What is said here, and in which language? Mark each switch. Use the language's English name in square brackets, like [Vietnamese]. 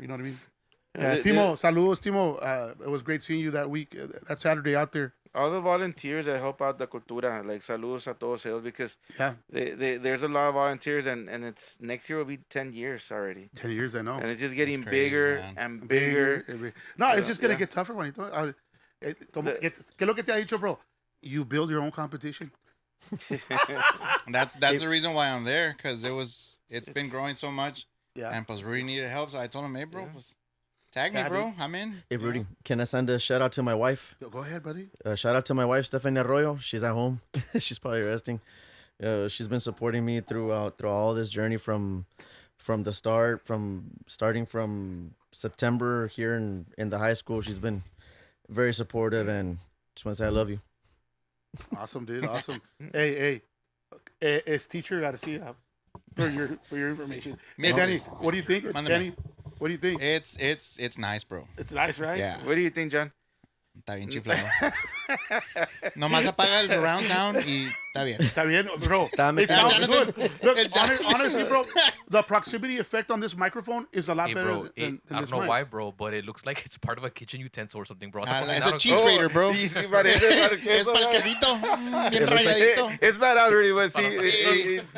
[English] You know what I mean? Timo, saludos, Timo. It was great seeing you that week, that Saturday out there. All the volunteers that help out the cultura, like [Spanish] saludos a todos ellos, [English] because there's a lot of volunteers, and it's next year will be 10 years already. 10 years, I know. And it's just getting bigger and bigger. No, it's just gonna get tougher, Juanito. [Spanish] ¿Qué es lo que te ha dicho, bro? [English] You build your own competition. That's the reason why I'm there, because it's been growing so much. Yeah. And plus Rudy needed help, so I told him, hey, bro, tag me, bro. I'm in. Hey, Rudy, can I send a shout out to my wife? Go ahead, buddy. Shout out to my wife, Stephanie Arroyo. She's at home. She's probably resting. She's been supporting me through all this journey from the start, starting from September here in the high school. She's been very supportive, and just want to say I love you. Awesome, dude. Awesome. Hey, it's teacher got to see for your information. Hey, Danny, what do you think? Danny, what do you think? It's nice, bro. It's nice, right? Yeah. What do you think, John? [Spanish] Está bien chiflado. Nomás apaga el surround sound y está bien. Está bien, bro. [English] It sounds good. Look, honestly, bro, the proximity effect on this microphone is a lot better bro, than I this don't know mic. why, bro, but it looks like it's part of a kitchen utensil or something, bro. It's a cheese grater, bro. [Spanish] Es para el quesito. Bien rayadito. [English] It's bad already, but see,